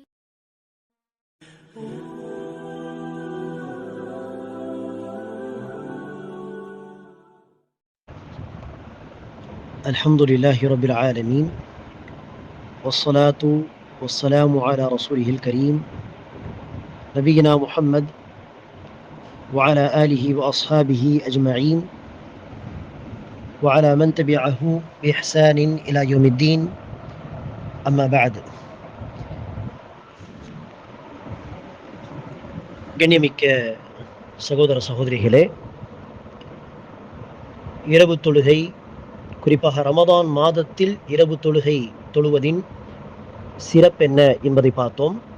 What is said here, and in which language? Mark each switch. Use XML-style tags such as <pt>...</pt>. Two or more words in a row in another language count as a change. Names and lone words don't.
<ar>الحمد لله رب العالمين والصلاة والسلام على رسوله الكريم نبينا محمد وعلى آله وأصحابه أجمعين وعلى من تبعه بإحسان إلى يوم الدين أما بعد.</ar> <ta>கண்ணியமிக்க சகோதர சகோதரிகளே, இரவு தொழுகை, குறிப்பாக ரமதான் மாதத்தில் இரவு தொழுகை தொழுவதின் சிறப்பென்ன என்பதை பார்த்தோம்.</ta>